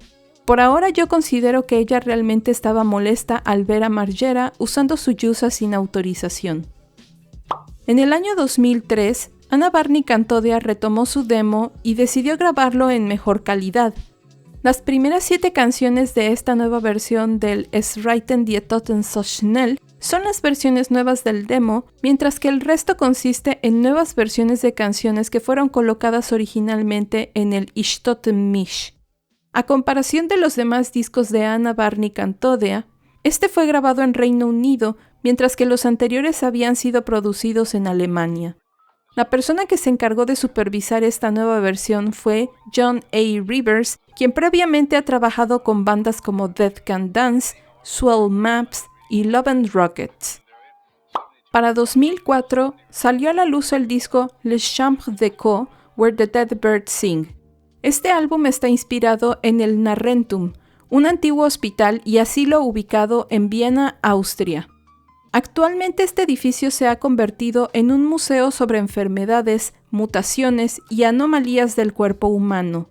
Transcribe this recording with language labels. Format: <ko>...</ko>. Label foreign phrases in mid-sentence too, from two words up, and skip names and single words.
<es>Por ahora yo considero que ella realmente estaba molesta al ver a Margera usando su yusa sin autorización. En el año 2003, Anna Varney Cantodea retomó su demo y decidió grabarlo en mejor calidad. Las primeras 7 canciones de esta nueva versión del Es Reiten die Toten so schnell son las versiones nuevas del demo, mientras que el resto consiste en nuevas versiones de canciones que fueron colocadas originalmente en el Ich Toten mich. A comparación de los demás discos de Anna Varney Cantodea, este fue grabado en Reino Unido, mientras que los anteriores habían sido producidos en Alemania. La persona que se encargó de supervisar esta nueva versión fue John A. Rivers, quien previamente ha trabajado con bandas como Dead Can Dance, Swell Maps y Love and Rockets. Para 2004 salió a la luz el disco Les Chambres d'Echo, Where the Dead Birds Sing. Este álbum está inspirado en el Narrentum, un antiguo hospital y asilo ubicado en Viena, Austria. Actualmente este edificio se ha convertido en un museo sobre enfermedades, mutaciones y anomalías del cuerpo humano.</es>